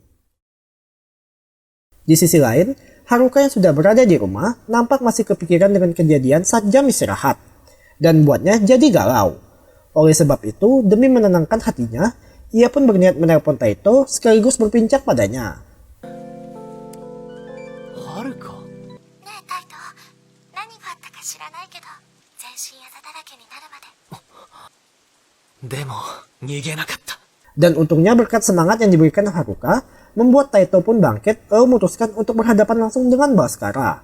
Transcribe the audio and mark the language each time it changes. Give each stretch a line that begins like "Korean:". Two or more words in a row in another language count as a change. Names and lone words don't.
Indonesian: Di sisi lain, Haruka yang sudah berada di rumah nampak masih kepikiran dengan kejadian saat jam istirahat. Dan buatnya jadi galau. Oleh sebab itu, demi menenangkan hatinya, ia pun berniat menelpon Taito sekaligus berbincang padanya.
Japanese: Haruka? でも、逃げなかった。
Indonesian: Dan untungnya berkat semangat yang diberikan Haruka, membuat Taito pun bangkit lalu memutuskan untuk berhadapan langsung dengan Bhaskara.